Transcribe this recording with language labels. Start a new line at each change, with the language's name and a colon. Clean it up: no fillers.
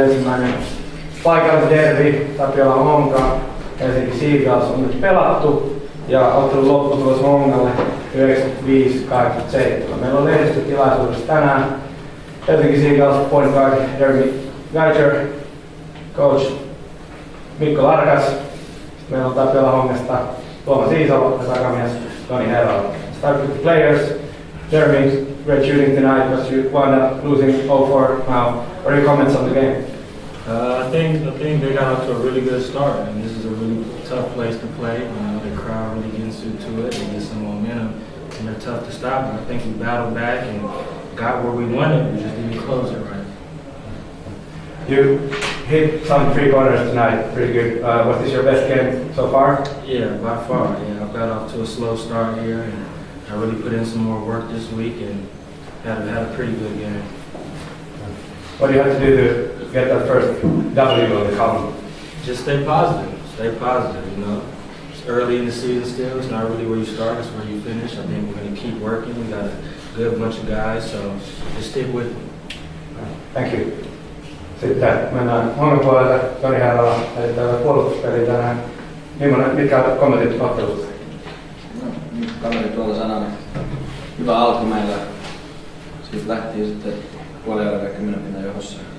Finnish: Ensimmäinen paikallinen derby, Tapiolan Honka, Helsinki Seagulls on nyt pelattu ja ottelun lopputulos Honkalle 95-87. Meillä on lehdistötilaisuudessa tänään Helsinki Seagulls point guard Jeremy Geiger, coach Mikko Larkas. Sitten meillä on Tapiolan Honkasta Tuomas Iisalo ja takamies Toni Herrala.
English: Start with the players. Jeremy, great shooting tonight, but you wound up losing 0-4 now. What are your comments on the game? I think they got off to a really good start, and this is a really tough place to play. The crowd really gets into it, they get some momentum, and they're tough to stop. And I think we battled back and got where we wanted. We just didn't close it right. You hit some three-pointers tonight, pretty good. Was this your best game so far? Yeah, by far. Yeah, I got off to a slow start here, and I really put in some more work this week and had a pretty good game. What do you have to do to get that first W on the column? Just stay positive, you know. It's early in the season still, it's not really where you start, it's where you finish. I think we're going to keep working, we got a good bunch of guys, so just stick with it. Thank you.
Finnish: Sitten mennään Hongan puolelle, Toni Herrala, eli täällä puolustuspeliin tänään. Mitkä kommentit ottelusta? Kaveri tuolla sanoi, että hyvä alku meillä. Siitä lähti sitten puoliajalla 10 pinnan johossa.